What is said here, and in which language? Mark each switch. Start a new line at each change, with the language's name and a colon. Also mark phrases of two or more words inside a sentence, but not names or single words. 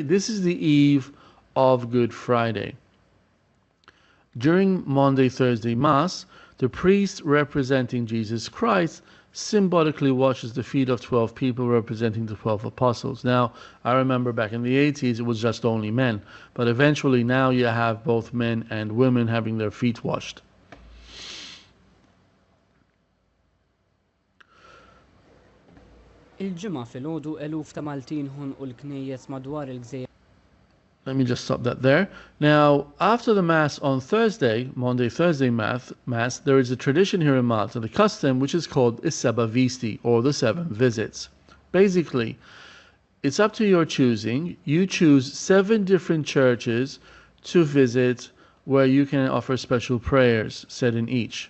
English: This is the eve of Good Friday. During Maundy Thursday Mass, the priest representing Jesus Christ symbolically washes the feet of 12 people representing the 12 apostles. Now, I remember back in the 80s, it was just only men, but eventually now you have both men and women having their feet washed.
Maltese: Il-ġimgħa filgħodu eluf ta' Maltin ħonqu l-knejjes madwar il-Gżejjer.
English: Let me just stop that there. Now, after the Mass on Thursday, Maundy Thursday Mass, there is a tradition here in Malta, the custom which is called
Maltese: Is-Seba Visti,
English: or the 7 visits. Basically, it's up to your choosing. You choose 7 different churches to visit where you can offer special prayers said in each.